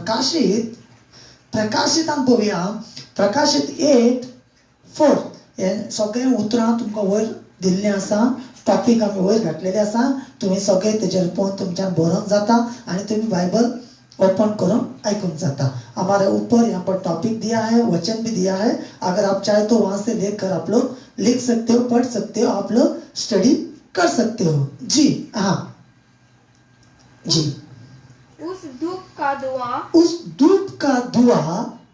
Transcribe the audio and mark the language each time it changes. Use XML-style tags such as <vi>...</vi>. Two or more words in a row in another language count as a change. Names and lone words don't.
<kok>प्रकाशितान पळोवया. प्रकाशीत 8:4 हे सगळें उतरां तुमकां वयर दिल्लें आसा. टॉपिक आमी वयर घातलेले आसा. तुम्ही सगळे तेजेर पळोवन तुमच्यान बरोवंक जाता आनी तुम्ही बायबल ओपन करून आयकूंक जाता.</kok> <hi>हमारे ऊपर यहाँ पर टॉपिक दिया है, वचन भी दिया है. अगर आप चाहे तो वहां से लेकर आप लोग लिख सकते हो, पढ़ सकते हो, आप लोग स्टडी कर सकते हो. जी हाँ जी. उस धूप का धुआं</hi>